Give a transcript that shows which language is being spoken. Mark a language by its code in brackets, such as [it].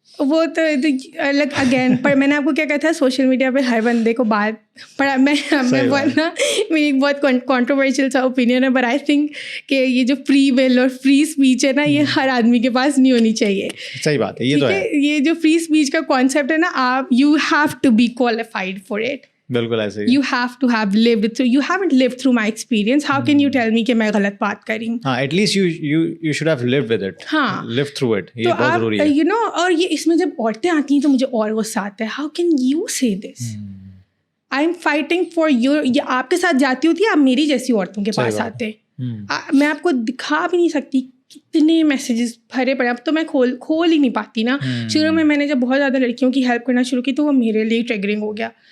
[ur] وہ تو الگ اگین, پر میں نے آپ کو کیا کہا تھا, سوشل میڈیا پہ ہر بندے کو بات پڑا. میں میری ایک بہت کانٹروورشل سا اوپینین ہے, [en] but I think [ur] کہ یہ جو فری ول اور فری اسپیچ ہے نا, یہ ہر آدمی کے پاس نہیں ہونی چاہیے. صحیح بات ہے, یہ تو ہے. یہ جو فری اسپیچ کا کانسیپٹ ہے نا, آپ [en] You have to be qualified for it. [ur] بالکل ایسے ہی. [en] You have to have lived through. You haven't lived through my experience. How can you tell me [ur] کہ میں غلط بات کر رہی ہوں؟ [en] ہاں, at least you should have lived with it. [ur] ہاں, [en] live through it. [ur] یہ بہت ضروری ہے. [en] You know, [ur] اور یہ اس میں جب عورتیں آتی ہیں تو مجھے اور غصہ آتا ہے. [en] How can you say this? I'm fighting for you. [ur] یہ آپ کے ساتھ جاتی ہوتی ہے, آپ میری جیسی عورتوں کے پاس آتے. میں آپ کو دکھا بھی نہیں سکتی کتنے میسیجز بھرے پڑے. اب تو میں کھول ہی نہیں پاتی نا. شروع میں نے جب بہت زیادہ لڑکیوں کی ہیلپ کرنا شروع کی تو وہ میرے لیے ٹریگرنگ ہو گیا.